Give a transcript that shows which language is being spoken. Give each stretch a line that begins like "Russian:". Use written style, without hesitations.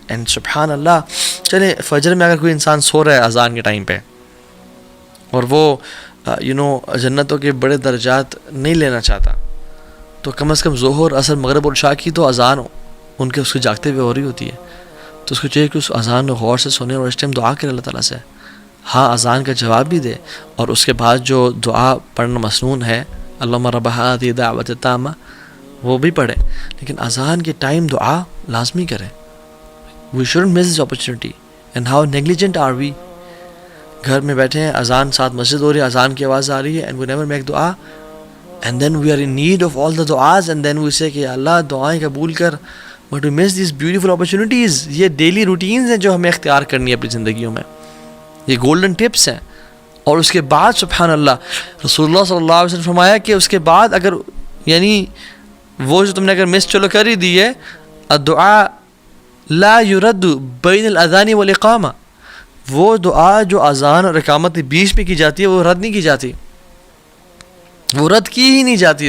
Urdu: And سبحان اللہ، چلیں فجر میں اگر کوئی انسان سو رہا ہے اذان کے ٹائم پہ اور وہ جنتوں کے بڑے درجات نہیں لینا چاہتا، تو کم از کم ظہر، عصر، مغرب اور عشاء کی تو اذان ان کے اس کو جاگتے ہوئے ہو رہی ہوتی ہے. تو اس کو چاہیے کہ اس اذان کو غور سے سنے اور اس ٹائم دعا کرے اللہ تعالیٰ سے. ہاں اذان کا جواب بھی دے اور اس کے بعد جو دعا پڑھنا مسنون ہے،
Arabic: اللہم رب ہذہ الدعوۃ التامہ،
Urdu: وہ بھی پڑھے. لیکن اذان کے ٹائم دعا لازمی کریں.
English: We shouldn't miss this opportunity. And how negligent are we?
Urdu: گھر میں بیٹھے ہیں، اذان ساتھ مسجد ہو رہی ہے، اذان کی آواز آ رہی ہے
English: and we never make
Urdu: دعا.
English: And then we are in need of all the du'as and then we say
Urdu: کہ اللہ دعائیں قبول کر.
English: But we miss these beautiful opportunities.
Urdu: یہ ڈیلی روٹینز ہیں جو ہمیں اختیار کرنی ہے اپنی زندگیوں میں. یہ گولڈن ٹپس ہیں. اور اس کے بعد سبحان اللہ رسول اللہ صلی اللہ علیہ وسلم فرمایا کہ اس کے بعد اگر یعنی وہ جو تم نے اگر مس چلو کر ہی دی ہے،
Arabic: الدعاء لا يرد بین الاذان والاقامہ،
Urdu: وہ دعا جو اذان اور اقامت کے بیچ میں کی جاتی ہے وہ رد نہیں کی جاتی، وہ رد کی ہی نہیں جاتی.